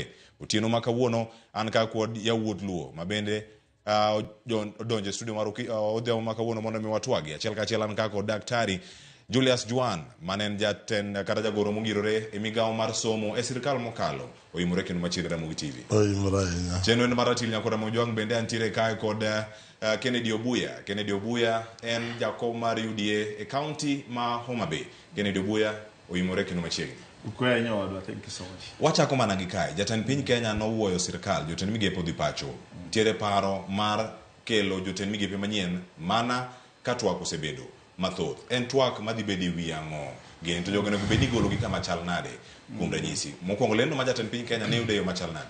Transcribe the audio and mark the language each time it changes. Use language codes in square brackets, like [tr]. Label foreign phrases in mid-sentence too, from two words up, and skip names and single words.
[luo] Otieno ma kawuono an ka kod yawuot luo mabende donje studio mar odhiambo ma kawuono mondo mi watwagi achiel kachiel an ka kod daktari Julius Juan manen jatend kata jagoro mogirore e migawo mar somo e sirkal mokalo. Oimore kendo machiegni Ramogi TV. Oimore. Chenro mar ratil nyakwara Mugejwan bende antiere kae kod Kennedy Obuya. Kennedy Obuya en jakom mar UDA e county ma Homa Bay. Kennedy Obuya oimore kendo machiegni. [en] Thank you so much. [luo] Wachako mana gi kae. Jatend piny Kenya nowuoyo sirkal, jotend migepe odhi pacho. Tiere paro mar kelo jotend migepe manyien mana ka twak osebedo mathoth. En twak madhi bedo wi ang'o. Gento jogo nego bedi golo gi kama chal nade kuom ranyisi. Mokwongo lendo ma jatend piny Kenya ne udeyo machal nade.